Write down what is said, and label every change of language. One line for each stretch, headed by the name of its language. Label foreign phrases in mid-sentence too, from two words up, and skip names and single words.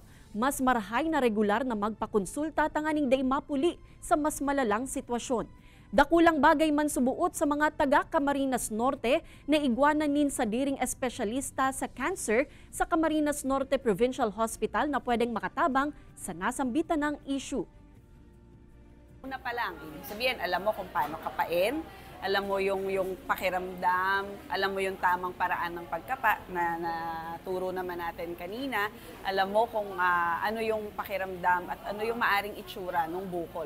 Bikol: Mas marahay na regular na magpakonsulta tanganing day mapuli sa mas malalang sitwasyon. Dakulang bagay man subuot sa mga taga Camarines Norte na igwananin sa diring espesyalista sa cancer sa Camarines Norte Provincial Hospital na pwedeng makatabang sa nasambitan ng issue.
Filipino: Una pa lang, ibig sabihin, alam mo kung paano kapain, alam mo yung pakiramdam, alam mo yung tamang paraan ng pagkapa na naturo naman natin kanina, alam mo kung ano yung pakiramdam at ano yung maaring itsura ng bukol.